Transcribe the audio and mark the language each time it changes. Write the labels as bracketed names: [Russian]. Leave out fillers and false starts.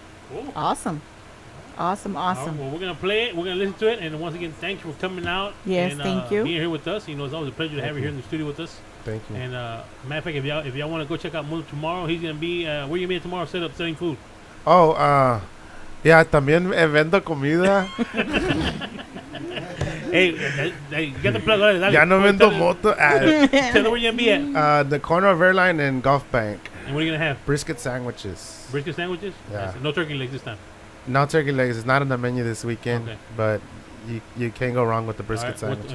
[English] Cool. Awesome. Awesome. Well, we're going to play it. We're going to listen to it. And once again, thank you for coming out. Yes, and, thank you. Being here with us. You know, it's always a pleasure to have you here in the studio with us. Thank you. And matter of fact, if y'all want to go check out Mundo tomorrow, he's going to be, where you going to be tomorrow selling food? Oh, yeah, [Spanish] también vendo comida. [English] Hey, you got the plug. Dale, [Spanish] Ya no vendo moto. [English] Tell them where you're going to be at. The corner of Airline and Gulf Bank. And what are you going to have? Brisket sandwiches. Brisket sandwiches? Yeah. No turkey legs this time. No turkey legs. It's not on the menu this weekend, Okay. but you can't go wrong with the brisket sandwich.